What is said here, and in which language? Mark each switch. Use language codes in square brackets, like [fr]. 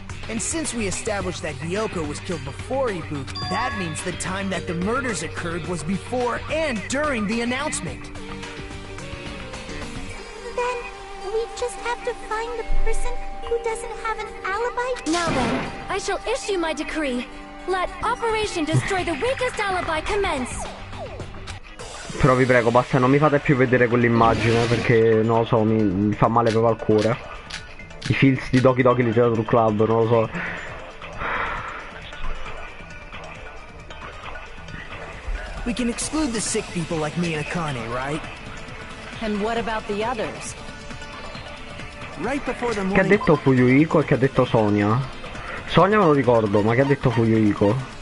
[en] And since we established that Hyoko was killed before Ibuki, that means the time that the murders occurred was before and during the announcement. Then we just have to find the person who doesn't have an alibi? Now then, I shall issue my decree. Let Operation Destroy the Weakest Alibi commence. [it] Però vi prego, basta, non mi fate più vedere quell'immagine perché non lo so, mi fa male proprio al cuore. I feels di Doki Doki Literature Club, non lo so. [en] We can exclude the sick people like me and Akane, right? And what about the others? Right before the [it] Che ha [en] morning... [it] detto Fuyuhiko e che ha detto Sonia? Sonia me lo ricordo, ma che ha detto Fuyuhiko?